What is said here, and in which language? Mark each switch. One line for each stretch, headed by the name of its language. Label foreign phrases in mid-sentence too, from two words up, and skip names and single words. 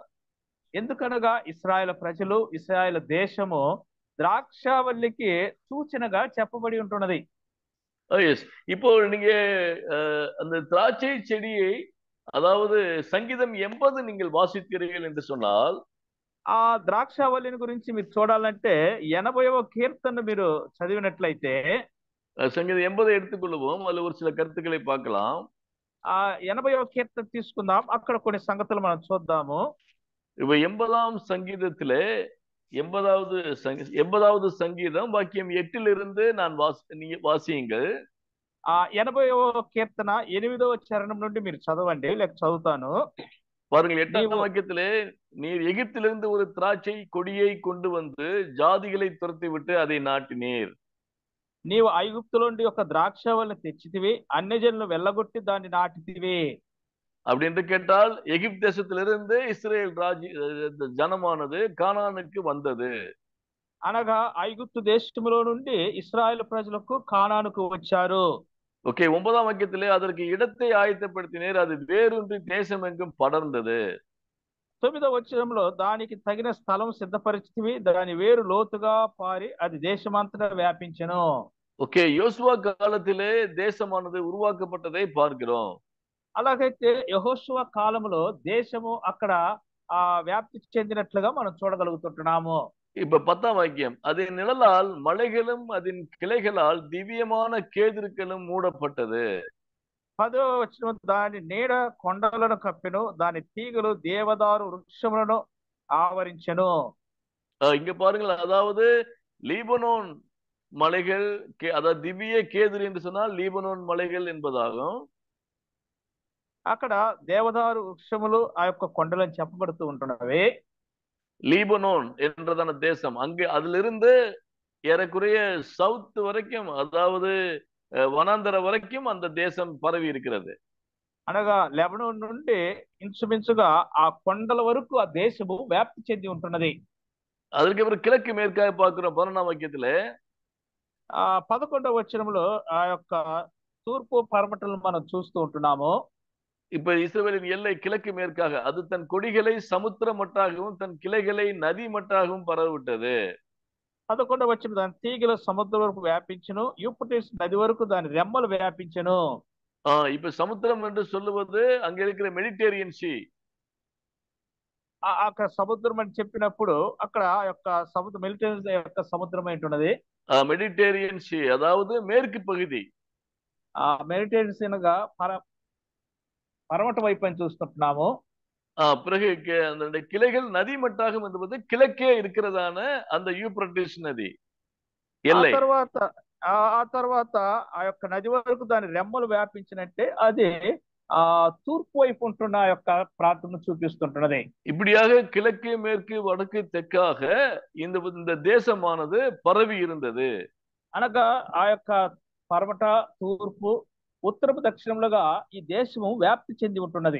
Telugu: ఎందుకనగా ఇశ్రాయేలు ప్రజలు, ఇశ్రాయేలు దేశము ద్రాక్షావళికి సూచనగా చెప్పబడి ఉంటున్నది.
Tamil: இப்போ நீங்க அந்த திராட்சை செடியை, அதாவது சங்கீதம் 80 நீங்கள் வாசித்தீர்கள் என்று சொன்னால்,
Telugu: ఆ ద్రాక్షావళిని గురించి మీరు చూడాలంటే 80వ కీర్తన మీరు చదివినట్లయితే,
Tamil: சங்கீதம் 80 எடுத்துக்கொள்வோம். அதுல ஒரு சில கருத்துக்களை பார்க்கலாம்.
Telugu: 80వ కీర్తన తీసుకుందాం. అక్కడ కొన్ని సంగతులు మనం చూద్దాము.
Tamil: இப்ப 80ஆம் சங்கீதத்திலே 80வது சங்கீதம் வாக்கியம் 8 நான் வாசியுங்கள்.
Telugu: 80వ కీర్తన 8వ చరణం నుండి మీరు చదవండి, లేక చదువుతాను.
Tamil: பாருங்கள், 8ஆம் வாக்கியத்திலே, நீர் எகிப்திலிருந்து ஒரு திராட்சை கொடியை கொண்டு வந்து ஜாதிகளை துரத்தி விட்டு அதை நாட்டினீர்.
Telugu: నీవు ఐగుప్తులో నుండి ఒక ద్రాక్షవల్లిని తెచ్చితివి, అన్యజనులను వెళ్ళగొట్టి దాన్ని నాటితివి.
Tamil: அப்படி என்று கேட்டால், எகிப்து தேசத்திலிருந்து இஸ்ரேல் ஜனமானது கானானுக்கு வந்தது.
Telugu: అనగా ఐగుప్తు దేశములో నుండి ఇశ్రాయేలు ప్రజలకు కానానుకు వచ్చారు.
Tamil: ஓகே, 9ஆம் வாக்கியத்திலே அதற்கு இடத்தை ஆயத்தப்படுத்தினீர், அது வேரூன்றி தேசம் எங்கும் படர்ந்தது.
Telugu: 9వ వచనంలో దానికి తగిన స్థలం సిద్ధపరిచితివి, దాని వేరు లోతుగా పారి అది దేశమంతటా వ్యాపించెను.
Tamil: ஓகே, யோசுவா காலத்திலே தேசமானது உருவாக்கப்பட்டதை பார்க்கிறோம்.
Telugu: అలాగైతే యెహోషువ కాలంలో దేశము అక్కడ వ్యాప్తి చెందినట్లుగా మనం చూడగలుగుతుంటున్నాము.
Tamil: இப்ப 10ஆம் வாக்கியம், அதன் நிழலால் மலைகளும் அதன் கிளைகளால் திவ்யமான கேதுருக்களும் மூடப்பட்டது.
Telugu: 10వ వచనం, దాని నీడ కొండలను కప్పెను, దాని తీగలు దేవదారు వృక్షములను ఆవరించెను.
Tamil: இங்க பாருங்கள், அதாவது லீபனோன் மலைகள், அதாவது திவ்ய கேதுரு என்று சொன்னால் லீபனோன் மலைகள் என்பதாகும்.
Telugu: అక్కడ దేవదారు వృక్షములు ఆ యొక్క కొండలను చెప్పబడుతూ ఉంటున్నవి.
Tamil: லீபனோன் என்றதான தேசம், அங்கே அதிலிருந்து ஏறக்குறைய சவுத் வரைக்கும், அதாவது வனாந்தர வரைக்கும் அந்த தேசம் பரவி இருக்கிறது.
Telugu: అనగా లెబనోన్ నుండి ఇంచుమించుగా ఆ కొండల వరకు ఆ దేశము వ్యాప్తి చెంది ఉంటున్నది.
Tamil: அதற்கு அப்புறம் கிழக்கு மேற்காக பார்க்கிறோம் 11ஆம் வாக்கியத்திலே.
Telugu: 11వ వచనంలో ఆ యొక్క తూర్పు పరమటలను మనం చూస్తూ ఉంటున్నాము.
Tamil: இப்ப இஸ்ரவேலின் எல்லை கிழக்கு மேற்காக, அது தன் கொடிகளை சமுத்திர மட்டாகவும் தன் கிளைகளை நதி மட்டாகவும் பரவிவிட்டது.
Telugu: 11వ వచనం, దాని తీగలు సముద్రం వరకు వ్యాపించును, యూఫ్రటీస్ నది వరకు దాని రెమ్మలు వ్యాపించును.
Tamil: இப்ப సముద్రం என்று சொல்லுவது அங்க இருக்கிற
English: Mediterranean sea.
Telugu: అక్కడ సముద్రం అని చెప్పినప్పుడు అక్కడ ఆ యొక్క సముద్రం మెడిటరేనియన్ యొక్క సముద్రం ఏంటున్నది.
English: Mediterranean sea,
Tamil: அதாவது மேற்கு பகுதி.
Telugu: మెడిటరేనియన్ అనగా పరమట వైపు అని చూస్తుంటున్నాము.
Tamil: பிறகு அந்த கிளைகள் நதி மட்டாகும் என்பது கிழக்கே இருக்கிறதான அந்த யூப்ரட்டிஸ் நதி எல்லை.
Telugu: ఆ తర్వాత ఆ యొక్క నది వరకు దాని రెమ్మలు వ్యాపించినట్టే అది తూర్పు వైపు ఉంటున్న ఆ యొక్క ప్రాంతం చూపిస్తుంటున్నది.
Tamil: இப்படியாக கிழக்கு மேற்கு வடக்கு தெற்காக இந்த தேசமானது பரவி இருந்தது.
Telugu: అనగా ఆ యొక్క పరమట, తూర్పు, ఉత్తరపు, దక్షిణములుగా ఈ దేశము వ్యాప్తి చెంది ఉంటున్నది.